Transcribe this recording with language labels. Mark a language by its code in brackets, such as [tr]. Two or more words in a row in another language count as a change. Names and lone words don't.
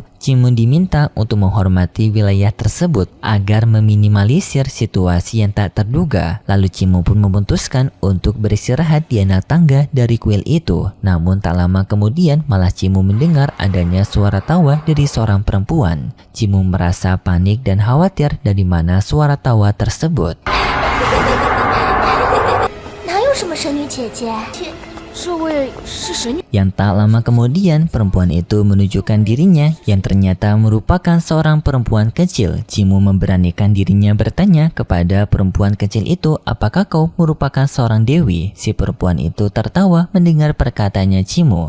[id] Cimu diminta untuk menghormati wilayah tersebut agar meminimalisir situasi yang tak terduga. Lalu Cimu pun memutuskan untuk beristirahat di anak tangga dari kuil itu. Namun tak lama kemudian malah Cimu mendengar adanya suara tawa dari seorang perempuan. Cimu merasa panik dan khawatir dari mana suara tawa tersebut. [zh] 哪有什么神女姐姐？这位是神女。 [id] Yang tak lama kemudian perempuan itu menunjukkan dirinya yang ternyata merupakan seorang perempuan kecil. Cimu memberanikan dirinya bertanya kepada perempuan kecil itu, apakah kau merupakan seorang dewi? Si perempuan itu tertawa mendengar perkataannya Cimu.